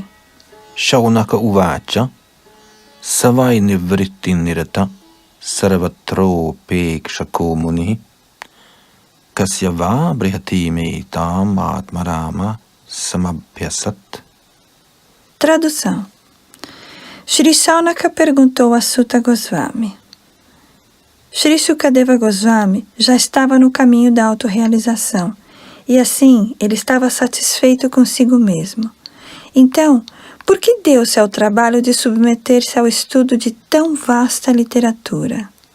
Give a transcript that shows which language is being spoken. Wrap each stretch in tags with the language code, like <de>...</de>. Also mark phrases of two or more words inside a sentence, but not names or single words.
<sa>शौनक उवाच सवै निवृत्ति निरत सर्वत्रो पेक्षको मुनि कस्यव बृहति मेइतम् आत्माराम समभ्यसत्.</sa> <pt>Tradução. Shri Shaunaka perguntou a Sutta Goswami. Shri Shukadeva Goswami já estava no caminho da autorrealização, e assim ele estava satisfeito consigo mesmo. Então, por que deu-se ao trabalho de submeter-se ao estudo de tão vasta literatura?</pt>